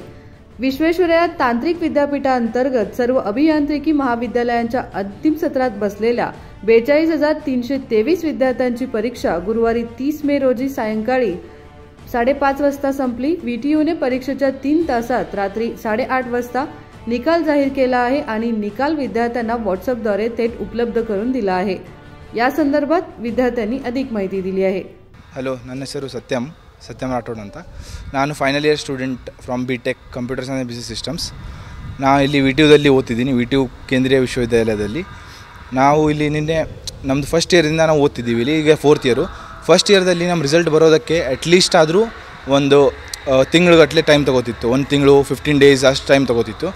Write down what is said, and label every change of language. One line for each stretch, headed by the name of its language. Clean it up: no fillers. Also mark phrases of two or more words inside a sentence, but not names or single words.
Marathi: विश्वेश्वरय्या तांत्रिक विद्यापीठांतर्गत सर्व अभियांत्रिकी महाविद्यालयांच्या अंतिम सत्रात बसलेल्या 42,323 विद्यार्थ्यांची परीक्षा गुरुवारी 30 मे रोजी सायंकाळी 5:30 वाजता संपली। व्हीटीयूने परीक्षेच्या 3 तासात रात्री 8:30 वाजता निकाल जाहीर केला आहे आणि निकाल विद्यार्थ्यांना व्हॉट्सअपद्वारे थेट उपलब्ध करून दिला आहे। या संदर्भात विद्यार्थ्यांनी अधिक माहिती दिली आहे।
Kannada: ಹಲೋ, ನನ್ನ ಹೆಸರು ಸತ್ಯಂ ರಾಠೋಡ್ ಅಂತ।
English: ನಾನು final year student from BTech computer science and business systems.
Kannada: ನಾನು ಇಲ್ಲಿ ವಿಟಿಯುದಲ್ಲಿ ಓದ್ತಿದ್ದೀನಿ, ವಿಟಿಯು ಕೇಂದ್ರೀಯ ವಿಶ್ವವಿದ್ಯಾಲಯದಲ್ಲಿ। ನಾವು ಇಲ್ಲಿ ನಿನ್ನೆ ನಮ್ಮದು ಫಸ್ಟ್ ಇಯರಿಂದ ನಾವು ಓದ್ತಿದ್ದೀವಿ, ಇಲ್ಲಿ ಈಗ 4th ಇಯರು। ಫಸ್ಟ್ ಇಯರ್ದಲ್ಲಿ ನಮ್ಮ ರಿಸಲ್ಟ್ ಬರೋದಕ್ಕೆ ಅಟ್ಲೀಸ್ಟ್ ಆದರೂ ಒಂದು ತಿಂಗಳುಗಟ್ಟಲೆ ಟೈಮ್ ತಗೋತಿತ್ತು, 1 ತಿಂಗಳು 15 ಡೇಸ್ ಅಷ್ಟು ಟೈಮ್ ತಗೋತಿತ್ತು।